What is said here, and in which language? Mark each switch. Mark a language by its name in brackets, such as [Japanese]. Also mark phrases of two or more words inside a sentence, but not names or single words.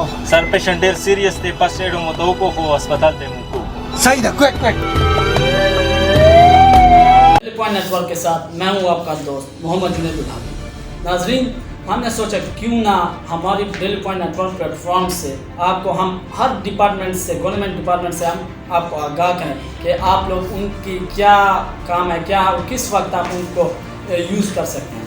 [English] sir patient [Pashto] ډیر سیریس دی. [English] first aid [Pashto] مو تو کو ہسپتال دے مو کو. صحیح ده [English] quick quick. [Urdu] ڈیلی پوائنٹ نیٹ ورک کے ساتھ میں ہوں آپ کا دوست محمد جنید الحاقی. ناظرین ہم نے سوچا کیوں نہ ہماری ڈیلی پوائنٹ نیٹ ورک پلیٹ فارم سے آپ کو ہم ہر ڈپارٹمنٹ سے [English] government department [Urdu] سے ہم آپ کو آگاہ کریں کہ آپ لوگ ان کی کیا کام ہے کیا اور کس وقت آپ ان کو یوز کر سکتے ہیں.